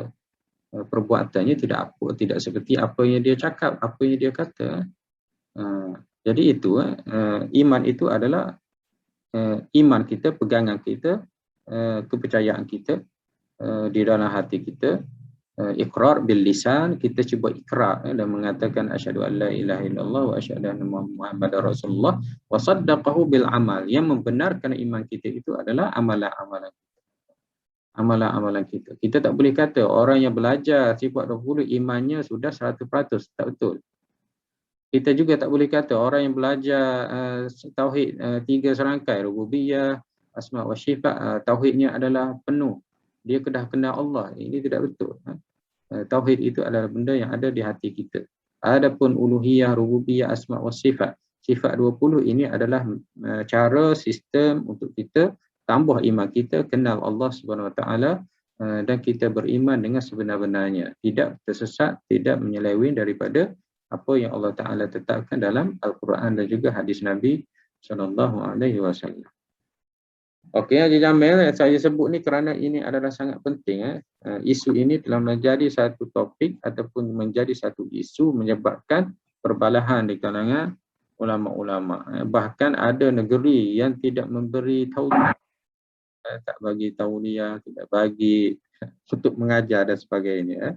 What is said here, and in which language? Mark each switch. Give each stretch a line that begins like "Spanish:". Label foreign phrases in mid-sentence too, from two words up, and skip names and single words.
Malay: Perbuatannya tidak seperti apa yang dia cakap, apa yang dia kata. Jadi itu iman itu adalah iman kita, pegangan kita, kepercayaan kita di dalam hati kita.
Arabic: إقرار باللسان,
Malay: kita cuba ikrar dan mengatakan
Arabic: أشهد أن لا إله إلا الله وأشهد أن محمدا رسول الله وصدقه بالعمل.
Malay: Yang membenarkan iman kita itu adalah amalan-amalan kita. Kita tak boleh kata orang yang belajar sifat 20 imannya sudah 100%, tak betul. Kita juga tak boleh kata orang yang belajar tauhid 3 serangkai,
Arabic: الربوبية، الأسماء والصفات,
Malay: tauhidnya adalah penuh. Dia dah kenal Allah. Ini tidak betul. Tauhid itu adalah benda yang ada di hati kita. Adapun uluhiyah, rububiyah,
Arabic: الأسماء والصفات,
Malay: sifat 20 ini adalah cara, sistem untuk kita tambah iman kita, kenal Allah
Arabic: سبحانه وتعالى,
Malay: dan kita beriman dengan sebenar-benarnya, tidak tersesat, tidak menyeleweng daripada apa yang Allah Taala tetapkan dalam Al-Quran dan juga hadis Nabi
Arabic: صلى الله عليه وسلم.
Malay: Okey, Haji Jamil, saya sebut ni kerana ini adalah sangat penting. Isu ini telah menjadi satu topik ataupun menjadi satu isu menyebabkan perbalahan di kalangan ulama-ulama. Bahkan ada negeri yang tidak memberi tauliah, tak bagi tauliah, tidak bagi untuk mengajar dan sebagainya.